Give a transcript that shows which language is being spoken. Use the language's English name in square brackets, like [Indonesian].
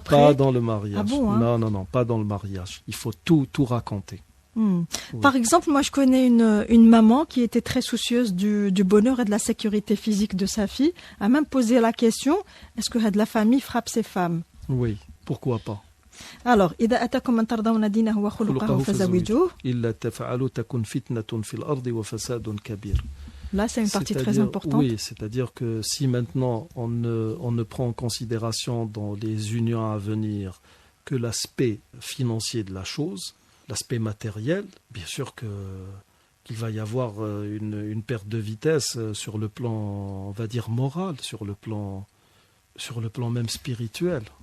[French] Pas dans le mariage. Ah bon, hein ? Non, pas dans le mariage. Il faut tout raconter. Oui. Par exemple, moi je connais une maman qui était très soucieuse du bonheur et de la sécurité physique de sa fille, a même posé la question, est-ce que la famille frappe ses femmes ? Oui, pourquoi pas. [Arabic] Alors, إذا أتاكم من ترضون دينه وخلقه فزوجوه. إلا تفعلوا تكن فتنة في الأرض وفساد كبير. [French] Là, c'est une partie très importante. Oui, c'est-à-dire que si maintenant on ne prend en considération dans les unions à venir que l'aspect financier de la chose, l'aspect matériel, bien sûr qu'il va y avoir une perte de vitesse sur le plan, on va dire, moral, sur le plan même spirituel.